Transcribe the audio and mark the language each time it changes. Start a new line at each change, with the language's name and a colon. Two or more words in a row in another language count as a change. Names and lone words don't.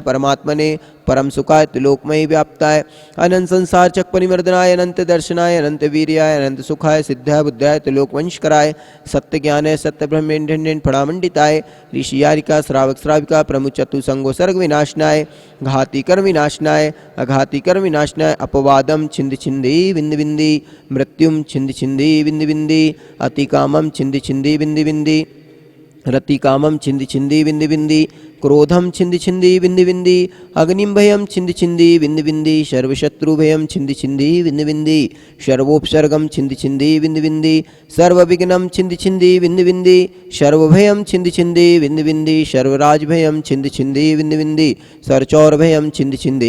Sanskrit: परमात्मने, परम सुखाय त्रिलोकमयी व्याप्ताय, अनंत संसार चक परिमर्दनाय, अनंत दर्शनाय, अनंत वीर्याय, अनंत सुखाय, सिद्धाय बुद्धाय त्रिलोकवंशकराय, सत्य ज्ञानाय, सत्य ब्रह्मेंद्रंडेन फड़ामंडिताय, ऋषियारिका श्रावक श्राविका प्रमुख चतुसंगो सर्ग विनाशनाय, घाती कर्म विनाशनाय, अघाती कर्म विनाशनाय, अपवादम छिंद छिंदी बिंद बिंदी, मृत्युम छिंद छिंदी बिंद बिंदी, अतिकामम छिंद छिंदी बिंद बिंदी, रतिकामम छिंद छिंदी बिंद बिंदी, क्रोधम छिंद छिंदी बिंद बिंदी, अग्निम भयम छिंद छिंदी बिंद बिंदी, सर्वशत्रु भयम छिंद छिंदी बिंद बिंदी, सर्वोपसर्गम छिंद छिंदी बिंद बिंदी, सर्वविघ्नम छिंद छिंदी बिंद बिंदी, सर्वभयम छिंद छिंदी बिंद बिंदी, सर्वराज भयम छिंद छिंदी बिंद बिंदी, सर्वचौर भयम छिंद छिंदी